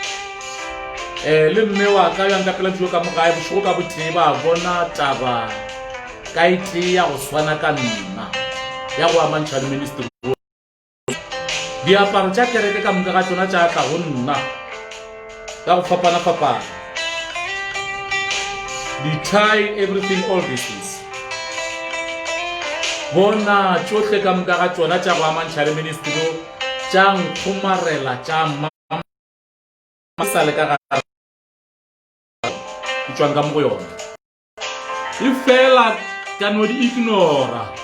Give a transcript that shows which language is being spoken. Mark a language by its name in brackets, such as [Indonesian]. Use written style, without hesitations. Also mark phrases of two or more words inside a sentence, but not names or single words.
[Northern Sotho] le mme wa ka yang ka pela dijo ka mogae bošego ka botee ba bona taba ka ite ya go swana ka nna ya go amantšha le ministry diaparo tša kereke ka moka ga tsona tša tla go nna ka go fapana [English] the tie everything all this is [Northern Sotho] bona tšohle ka moka ga tsona tša go amantšha le ministry tša nkgomarela tša masale ka ga tswang ka mo go yona e fela ka no di ignora